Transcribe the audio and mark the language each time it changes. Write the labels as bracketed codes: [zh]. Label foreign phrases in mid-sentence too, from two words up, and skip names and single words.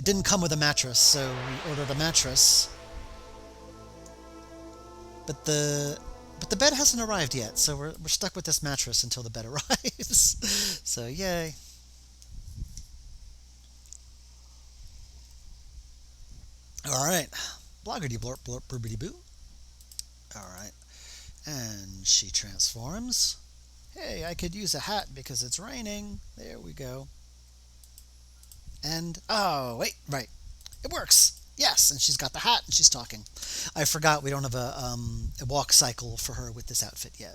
[en] It didn't come with a mattress, so we ordered a mattress. But the bed hasn't arrived yet, so we're stuck with this mattress until the bed arrives. So yay. All right, bloggerty blorp blorp burbity boo. All right, and she transforms. Hey, I could use a hat because it's raining. There we go. And oh wait, right, it works. Yes, and she's got the hat and she's talking. I forgot we don't have a walk cycle for her with this outfit yet.